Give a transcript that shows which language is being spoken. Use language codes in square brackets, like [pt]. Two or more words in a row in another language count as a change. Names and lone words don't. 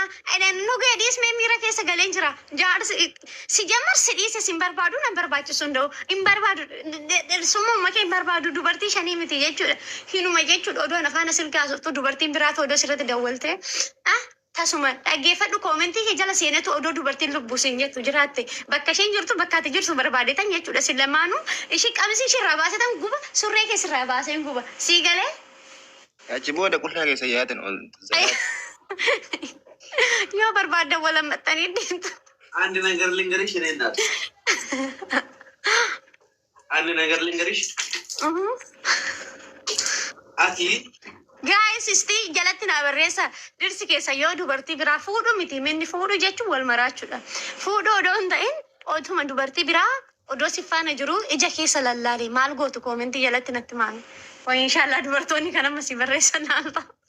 [om] edhan nu gadhiis mee miira keessa galeen jira jaarsi si jammar si dhiise sin barbaadu nan barbaachisu hunda'u hin barbaadu sumuma kee hin barbaadu dubartii shanii miti jechuudha hinuma jechuudha odoo afaan silkaa sooftu dubartiin biraatu odoo sirratti dawwalte tasuma dhaggeeffadhu koomentii kee jala seenetu odoo dubartiin lubbuu siin jettu jiraatte bakka isheen jirtu bakka ati jirtu barbaadetan jechuudha si lamaanuu ishii qabsi ishirraa baasetan guba surree keessirraa baaseen guba sii galee achi booda qullaa keessa yaatan ol yoo barbaaddan wala maxxanii deemtu [am] አንድ ነገር ልንገርሽ እኔ እናት አንድ ነገር ልንገርሽ አቲ [om] Guys, isti jalatti na barreessa dirsi keessa yoo dubartii biraa fuudhu miti minni fuudhu jechuun wal maraachuudha. Fuudhu odoo hin ta'in otuma dubartii biraa odoo si faana jiru ija keessa lallaali maal gootu koomentii jalatti natti maami. Wayi inshaallah dubartoonni kan amma si barreessan naalta.